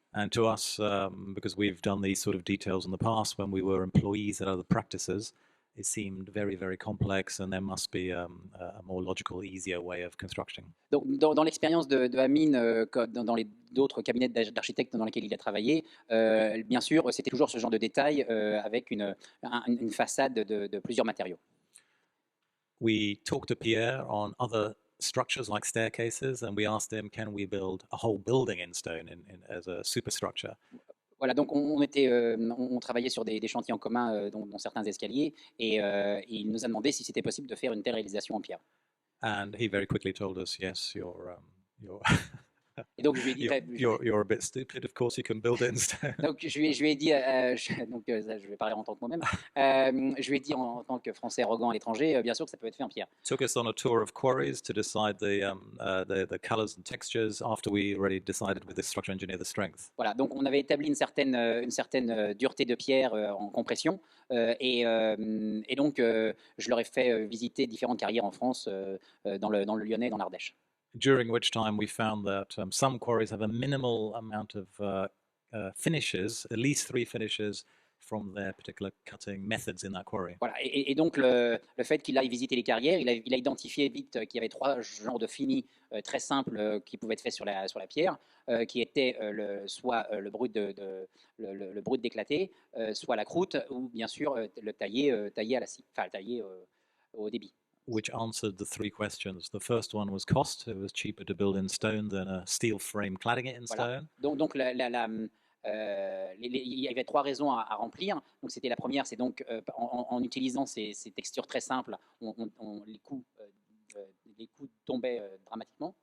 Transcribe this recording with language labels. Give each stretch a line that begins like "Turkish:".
English: And to us, because we've done these sort of details in the past when we were employees at other practices, it seemed very, very complex, and there must be a more logical, easier way of constructing.
French: Donc, dans l'expérience de Amine, dans les d'autres cabinets d'architectes dans lesquels il a travaillé, bien sûr, c'était toujours ce genre de détails avec une façade de plusieurs matériaux.
English: We talked to Pierre on other structures like staircases, and we asked him, can we build a whole building in stone as a superstructure?
French: Voilà, donc on travaillait sur des chantiers en commun, dont certains escaliers, et il nous a demandé si c'était possible de faire une telle réalisation en pierre.
English: And he very quickly told us, yes, you're
French: Et donc je lui ai dit,
English: you're a bit stupid. Of course, you can build it in stone.
French: Donc je lui ai dit, donc je vais parler en tant que moi-même. Je lui ai dit en tant que Français arrogant à l'étranger, bien sûr que ça peut être fait en pierre.
English: Took us on a tour of quarries to decide the colors and textures after we already decided with the structural engineer the strength.
French: Voilà, donc on avait établi une certaine dureté de pierre en compression, et donc je leur ai fait visiter différentes carrières en France, dans le Lyonnais, dans l'Ardèche.
English: During which time we found that some quarries have a minimal amount of finishes, at least 3 finishes from their particular cutting methods in that quarry.
French: Voilà, et donc le fait qu'il aille visiter les carrières, il a identifié vite qu'il y avait 3 genres de finis très simples qui pouvaient être faits sur la pierre, qui étaient soit le brut d'éclaté, soit la croûte, ou bien sûr le taillé à la scie, enfin taillé au débit.
English: Which answered the 3 questions. The first one was cost. It was cheaper to build in stone than a steel frame cladding it in stone.
French: Donc il y avait 3 raisons à remplir. Donc c'était la première, c'est donc en utilisant ces textures très simples, les coûts tombaient dramatiquement.